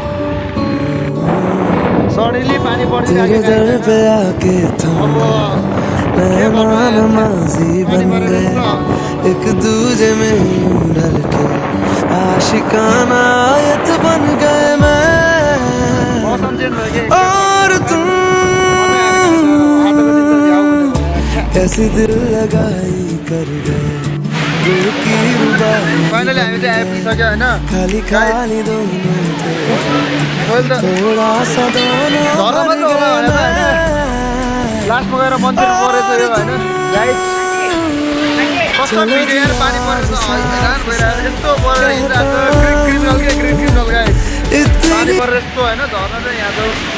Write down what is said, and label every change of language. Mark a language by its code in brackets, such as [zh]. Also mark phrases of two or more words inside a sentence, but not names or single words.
[ne] सडनली पानी परिरहेको [hi] एक दूजे में ढल के आशिकाना आयत बन गए मैं और तुम। कैसी दिल लगाई कर गए [ne] फाइनली हामी चाहिँ आइपुगिसक्यो होइन। [hi] खाली खाली थोड़ा सा [ne] झर्ना मात्र होला भनेर होइन, लास्टमा गएर मन्दिर परेछ यो होइन। गाइस कस्तो भिडियो यार, पानी परेछ हैरान भइरहेको। यस्तो परेर हिँडिरहेको छ, क्रिमिनल के क्रिमिनल गाइस। पानी परेर यस्तो होइन, झर्ना चाहिँ यहाँ जाऊ।